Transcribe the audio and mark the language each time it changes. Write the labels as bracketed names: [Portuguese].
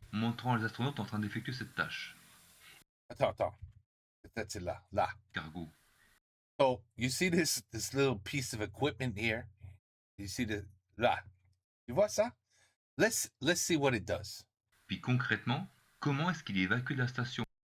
[French] montrant les astronautes en train d'effectuer cette tâche. Attends. [English] That's it là. Cargo. So, you see this little piece of equipment here? You see là. [French] Tu vois ça? [English] Let's see what it does. [French] Puis concrètement, comment est-ce qu'il est évacué de la station?